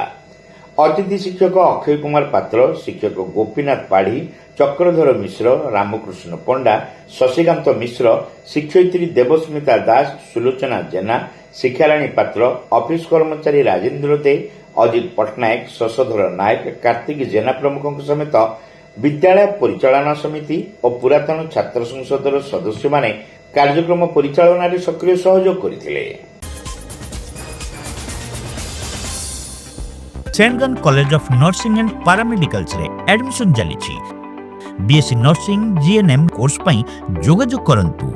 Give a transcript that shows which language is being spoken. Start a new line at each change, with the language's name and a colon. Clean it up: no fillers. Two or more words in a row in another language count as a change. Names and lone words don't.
Odia: ଅତିଥି ଶିକ୍ଷକ ଅକ୍ଷୟ କୁମାର ପାତ୍ର, ଶିକ୍ଷକ ଗୋପୀନାଥ ପାଢ଼ୀ, ଚକ୍ରଧର ମିଶ୍ର, ରାମକୃଷ୍ଣ ପଣ୍ଡା, ଶଶିକାନ୍ତ ମିଶ୍ର, ଶିକ୍ଷୟିତ୍ରୀ ଦେବସ୍ମିତା ଦାସ, ସୁଲୋଚନା ଜେନା, ଶିକ୍ଷାରାଣୀ ପାତ୍ର, ଅଫିସ କର୍ମଚାରୀ ରାଜେନ୍ଦ୍ର ଦେ, ଅଜିତ ପଟ୍ଟନାୟକ, ଶଶଧର ନାୟକ, କାର୍ତ୍ତିକ ଜେନା ପ୍ରମୁଖଙ୍କ ସମେତ ବିଦ୍ୟାଳୟ ପରିଚାଳନା ସମିତି ଓ ପୁରାତନ ଛାତ୍ର ସଂସଦର ସଦସ୍ୟମାନେ କାର୍ଯ୍ୟକ୍ରମ ପରିଚାଳନାରେ ସକ୍ରିୟ ସହଯୋଗ କରିଥିଲେ। सेंटगन कॉलेज ऑफ नर्सिंग एंड पैरामेडिकल्स ରେ ଆଡମିଶନ ଚାଲିଛି। बीएससी नर्सिंग जीएनएम कोर्स ପାଇଁ ଯୋଗାଯୋଗ କରନ୍ତୁ।